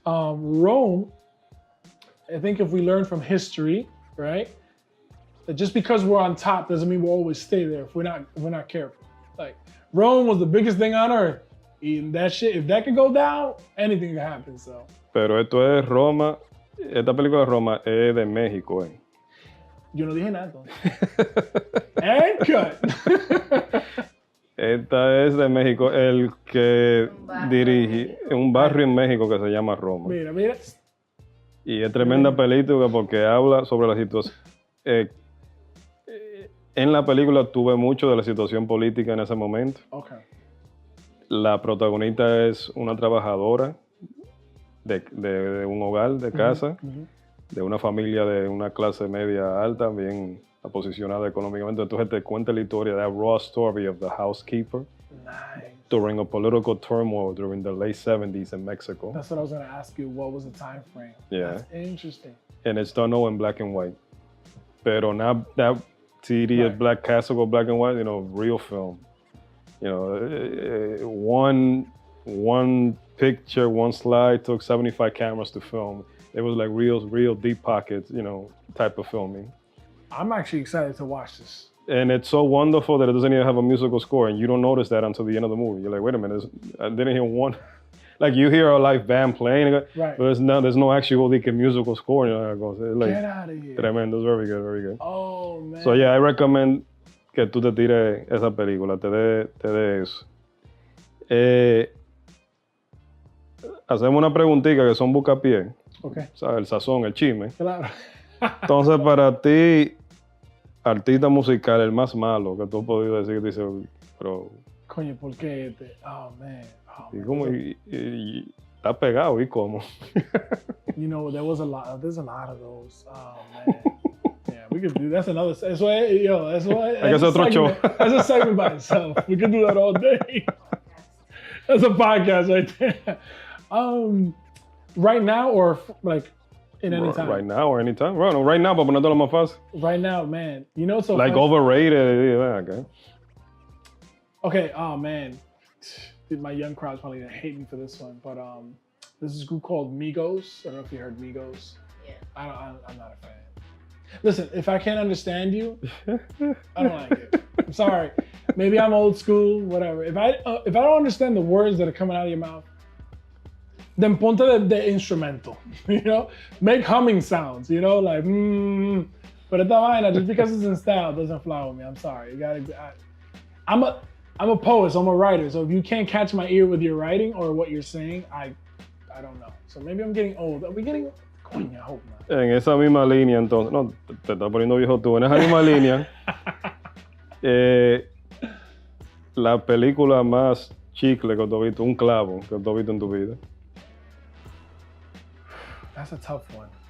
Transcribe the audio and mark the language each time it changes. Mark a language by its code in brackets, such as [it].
[en] Rome, I think if we learn from history, right? That just because we're on top doesn't mean we'll always stay there if we're not careful. Like, Rome was the biggest thing on earth. And that shit, if that could go down, anything can happen, so. [es] Pero esto es Roma, esta película de Roma es de México, Yo no dije nada. [en] And cut. [es] Esta es de México, el que dirige un barrio en México que se llama Roma. Mira. Y es tremenda película porque habla sobre la situación. En la película tuve mucho de la situación política en ese momento. [en] Okay. [es] La protagonista es una trabajadora de un hogar, de casa, de una familia de una clase media alta, bien posicionada económicamente. Entonces te cuenta la historia, [en] that raw story of the housekeeper. Nice. During a political turmoil during the late 70s in Mexico. That's what I was going to ask you. What was the time frame? Yeah. That's interesting. And it's done all in black and white. Pero not that tedious black castle or black and white, real film. One picture, one slide took 75 cameras to film. It was like real deep pockets, type of filming. I'm actually excited to watch this. And it's so wonderful that it doesn't even have a musical score, and you don't notice that until the end of the movie. You're like, wait a minute, I didn't hear one. Like, you hear a live band playing, but there's no actual musical score. Like, get out of here. Tremendo, very good, very good. Oh, man. So yeah, I recommend [es] que tú te tires esa película, te dé eso. Hacemos una preguntita que son buscapié. [en] Okay. [es] ¿Sabes? El sazón, el chisme. Claro. Entonces, para ti, artista musical, el más malo que tú has podido decir, dice, pero... Coño, ¿por qué este? [en] Oh, man. [es] Y cómo, y está pegado, ¿y cómo? [en] There's a lot of those. Oh, man. Yeah, we could do, that's another, that's otro show. That's a segment by itself. We could do that all day. That's a podcast right there. Right now or like in any time? Right now or anytime. Well, no, right now, [es] para ponerlo más fácil. [en] Right now, man. So like funny? Overrated. Okay, oh man. My young crowd's probably gonna hate me for this one, but there's this group called Migos. I don't know if you heard Migos. Yeah. I'm not a fan. Listen, if I can't understand you, I don't like it. I'm sorry. Maybe I'm old school, whatever. If I don't understand the words that are coming out of your mouth, then ponte the instrumental, you know? Make humming sounds, you know? Like, But [es] esta vaina, [en] just because it's in style, doesn't fly with me. I'm sorry. You gotta. I'm a poet, so I'm a writer. So if you can't catch my ear with your writing or what you're saying, I don't know. So maybe I'm getting old. Are we getting? [es] Coño, [en] I hope not. [es] En esa misma línea, entonces, no, te estás poniendo viejo tú. En esa misma línea, la película más chicle que tú has visto, un clavo que tú has visto en tu vida. [en] That's a tough one.